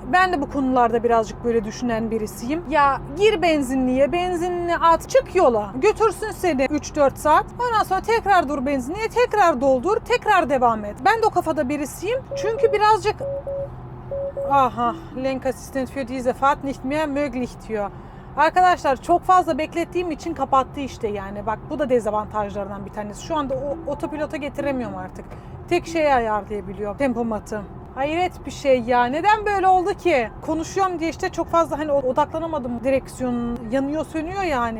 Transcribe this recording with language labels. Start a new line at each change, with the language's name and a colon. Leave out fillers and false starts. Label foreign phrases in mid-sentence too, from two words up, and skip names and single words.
Turkish: Ben de bu konularda birazcık böyle düşünen birisiyim. Ya gir benzinliğe at, çık yola. Götürsün seni 3-4 saat. Ondan sonra tekrar dur benzinliğe, tekrar doldur, tekrar devam et. Ben de o kafada birisiyim. Çünkü birazcık
German: Lenkassistent für diese Fahrt nicht mehr möglich diyor.
Turkish: Arkadaşlar çok fazla beklettiğim için kapattı işte yani. Bak bu da dezavantajlarından bir tanesi. Şu anda otopilota getiremiyorum artık. Tek şeyi ayarlayabiliyorum. Tempomatı. Hayret bir şey ya. Neden böyle oldu ki? Konuşuyorum diye işte çok fazla hani odaklanamadım. Direksiyon yanıyor sönüyor yani.